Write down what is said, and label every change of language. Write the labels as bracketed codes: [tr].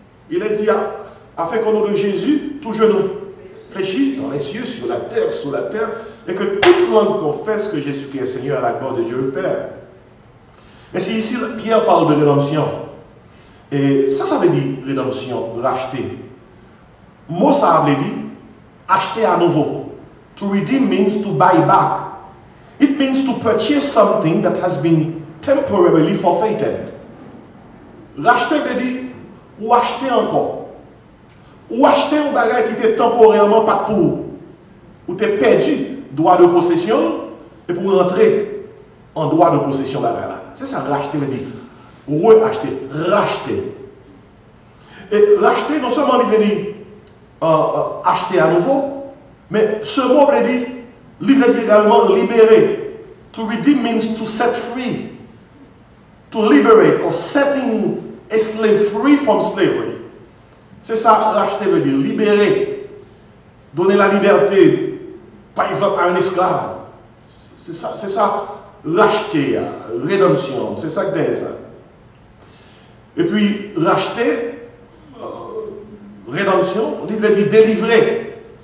[fr] Il a dit, afin qu'au nom de Jésus, tout genou fléchisse dans les cieux, sur la terre, et que toute langue confesse que Jésus-Christ est Seigneur à la gloire de Dieu le Père. Mais si ici, Pierre parle de rédemption, et ça veut dire rédemption, racheter. Mot ça veut dire acheter à nouveau. [en] To redeem means to buy back. It means to purchase something that has been temporarily forfeited. [fr] Racheter veut dire ou acheter encore. Ou acheter un bagage qui était temporairement pas pour. Ou tu as perdu droit de possession et pour rentrer en droit de possession bagage là. C'est ça, racheter veut dire. Re-acheter, racheter. Et racheter, non seulement il veut dire acheter à nouveau, mais ce mot veut dire également libérer. [en] To redeem means to set free. To liberate or setting a slave free from slavery. [fr] C'est ça, racheter veut dire libérer. Donner la liberté, par exemple, à un esclave. C'est ça, racheter, rédemption. C'est ça que c'est ça. Et puis, racheter, rédemption, il veut dire délivrer.